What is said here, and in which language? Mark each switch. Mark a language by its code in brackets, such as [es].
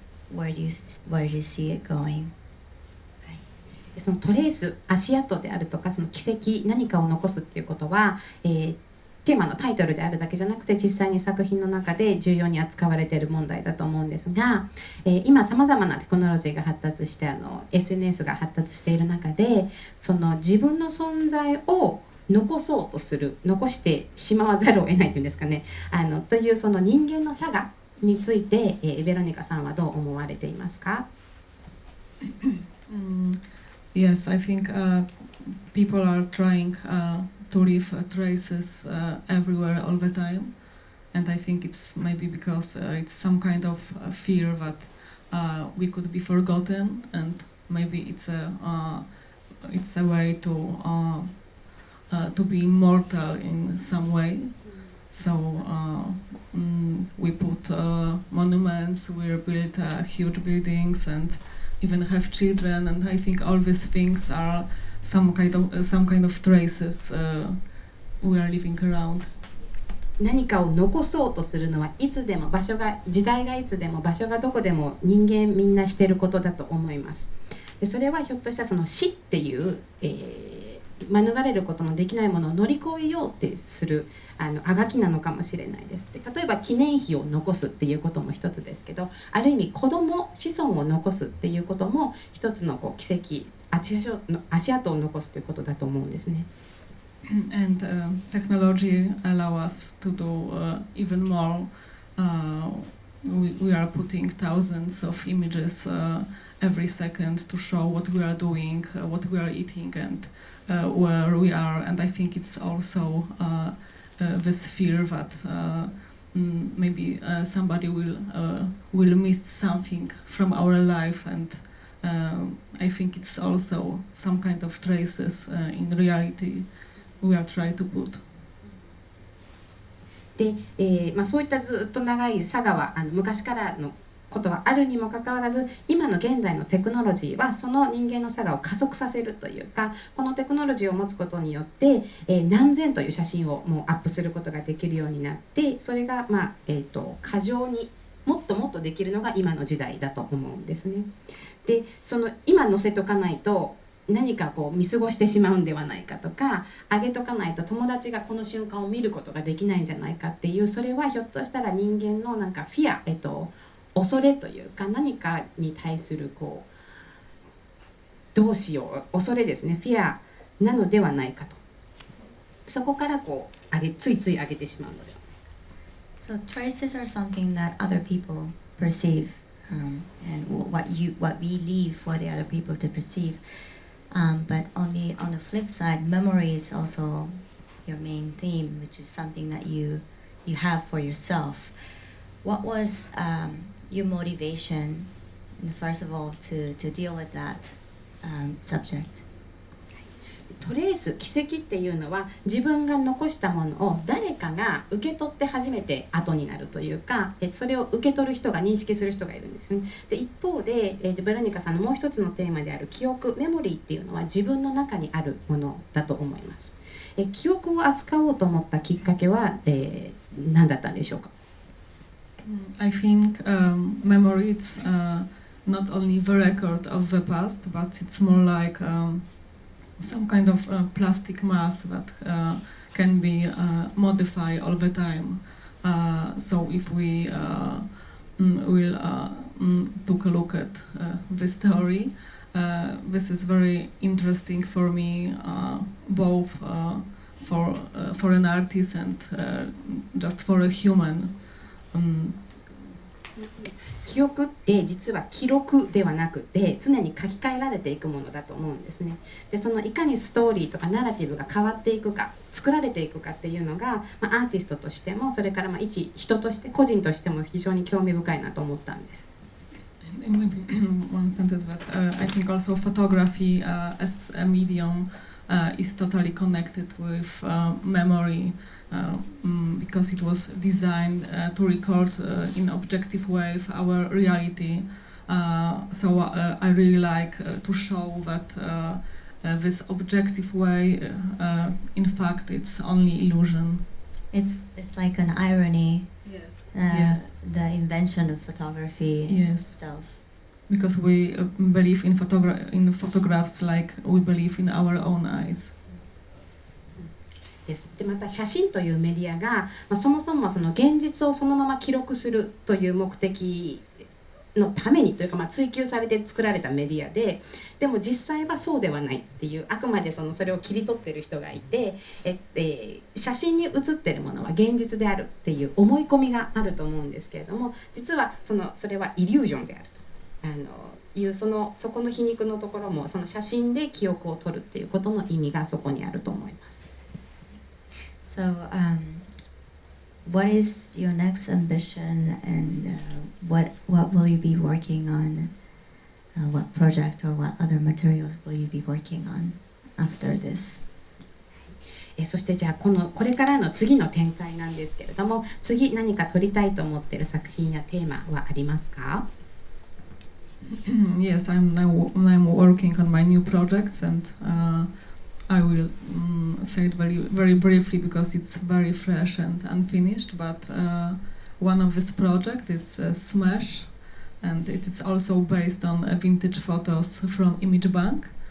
[en] Where do you see it going? [ja] そのトレース、足跡であるとか、その軌跡、何かを残すっていうことは、テーマのタイトルであるだけじゃなくて、実際に作品の中で重要に扱われている問題だと思うんですが、今さまざまなテクノロジーが発達して、SNS が発達している中で、その自分の存在を残そうとする、残してしまわざるを得ないというんですかね、というその人間の差がについて、ベロニカさんはどう思われていますか？ [en] Yes, I think people are trying to leave traces everywhere all the time, and I think it's maybe because it's some kind of fear that we could be forgotten, and maybe it's a way to be immortal in some way. So we put monuments, we build huge buildings, and even have children, and I think all these things are some kind of traces we are living around. [ja] 何かを残そうとするのはいつでも時代がいつでも場所がどこでも人間みんなしていることだと思います。でそれはひょっとしたらその死っていう、免れることのできないものを乗り越えようってするあがきなのかもしれないです。で例えば記念碑を残すっていうことも一つですけど、ある意味子孫を残すっていうことも一つの奇跡、足跡を残すということだと思うんですね。 [en] And technology allow us to do even more. We are putting thousands of images every second to show what we are doing, what we are eating, and where we are. And I think it's also this fear that maybe somebody will miss something from our life, and I think it's also some kind of traces in reality we are trying to put. [ja] でそういったずっと長いサガは昔からのことはあるにもかかわらず、今の現代のテクノロジーはその人間のサガを加速させるというか、このテクノロジーを持つことによって、何千という写真をもうアップすることができるようになって、それが、過剰にもっともっとできるのが今の時代だと思うんですね。でその今載せとかないと何か見過ごしてしまうんではないかとか、上げとかないと友達がこの瞬間を見ることができないんじゃないかっていう、それはひょっとしたら人間のなんかフィア、恐れというか、何かに対するどうしよう、恐れですね、フィアなのではないかと、そこからついつい上げてしまうのでは。 [en] So traces are something that other people perceive, and what we leave for the other people to perceive. But on the flip side, memory is also your main theme, which is something that you have for yourself. What was your motivation, first of all, to deal with that subject? [ja] トレース、軌跡っていうのは自分が残したものを誰かが受け取って初めて後になるというか、それを受け取る人が認識する人がいるんですね。で一方で、ベロニカさんのもう一つのテーマである記憶、メモリーっていうのは自分の中にあるものだと思います。記憶を扱おうと思ったきっかけは、何だったんでしょうか？ [en] I think memory is not only the record of the past, but it's more like some kind of plastic mass that can be modified all the time. So if we will take a look at this theory, this is very interesting for me, both for an artist and just for a human. [ja] 記憶って実は記録ではなくて常に書き換えられていくものだと思うんですね。でそのいかにストーリーとかナラティブが変わっていくか、作られていくかっていうのが、アーティストとしてもそれから一人として個人としても非常に興味深いなと思ったんです。 [en] Maybe one sentence that I think also photography as a medium is totally connected with memory. Because it was designed to record in objective way our reality. So I really like to show that this objective way, in fact, it's only illusion. It's like an irony. Yes. Yes. The invention of photography itself. Because we believe in photographs like we believe in our own eyes. [ja] です。でまた写真というメディアが、そもそもその現実をそのまま記録するという目的のためにというか、追求されて作られたメディアで、でも実際はそうではないっていう、あくまでそれを切り取ってる人がいて、写真に写ってるものは現実であるっていう思い込みがあると思うんですけれども、実はそれはイリュージョンであるというそこの皮肉のところも、その写真で記憶を取るっていうことの意味がそこにあると思います。 [en] So, what is your next ambition, and what will you be working on? What project or what other materials will you be working on after this? [ja] そしてじゃあこれからの次の展開なんですけれども、次何か撮りたいと思っている作品やテーマはありますか？ [en] Yes, I'm working on my new projects, and I will say it very briefly because it's very fresh and unfinished. But one of this project is Smash, and it is also based on vintage photos from Image Bank.